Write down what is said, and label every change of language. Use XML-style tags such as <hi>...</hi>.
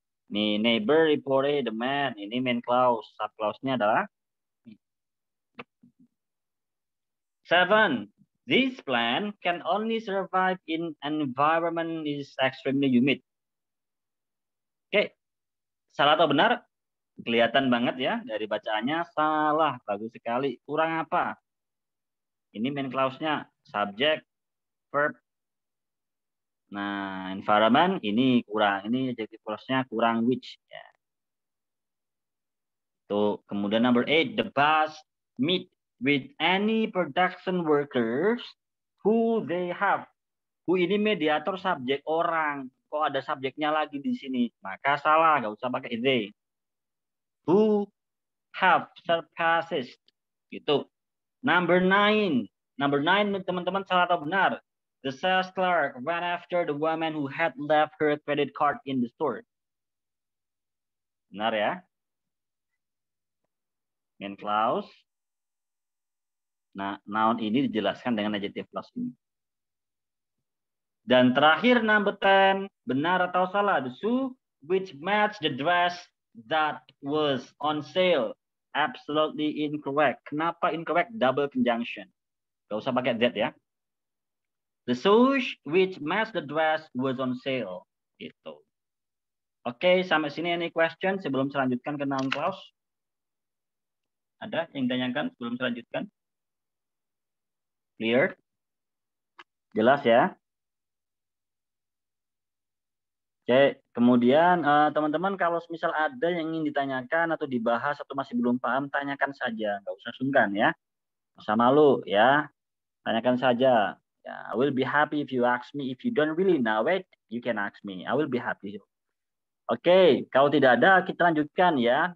<id>Nih,</id> <en>neighbor reported the man.</en> <id>Ini main clause. Sub clause-nya adalah 7.</id> <en>This plant can only survive in an environment is extremely humid.</en> <id>Oke, salah atau benar? Kelihatan banget ya dari bacaannya. Salah, bagus sekali. Kurang apa? Ini main clause-nya, subject, verb. Nah, environment ini kurang. Ini adjective clause-nya kurang which. Ya. Tuh, kemudian</id> <en>number 8, the bus meet with any production workers who they have.</en> <id>Who ini mediator subjek orang. Kok ada subjeknya lagi di sini? Maka salah, nggak usah pakai they.</id> <en>Who have surpasses.</en> <id>Gitu. Number 9. Number 9, teman-teman, salah atau benar?</id> <en>The sales clerk ran after the woman who had left her credit card in the store.</en> <id>Benar ya?</id> <en>Main clause.</en> <id>Nah, noun ini dijelaskan dengan adjective clause ini. Dan terakhir number 10, benar atau salah?</id> <en>The shoe which matched the dress that was on sale. Absolutely incorrect.</en> <id>Kenapa</id> <en>incorrect? Double conjunction.</en> <id>Gak usah pakai</id> <en>that ya. The shoes which matched the dress was on sale.</en> <id>Gitu. Oke, sampai sini</id> <en>any question</en> <id>sebelum selanjutkan ke noun clause? Ada yang ditanyakan sebelum selanjutkan?</id> <en>Clear?</en> <id>Jelas ya? Oke, kemudian teman-teman kalau misal ada yang ingin ditanyakan atau dibahas atau masih belum paham, tanyakan saja. Nggak usah sungkan ya. Nggak usah malu ya. Tanyakan saja.</id> <en>Ya, I will be happy if you ask me. If you don't really know it, you can ask me. I will be happy.</en> <id>Oke, kalau tidak ada, kita lanjutkan ya.</id>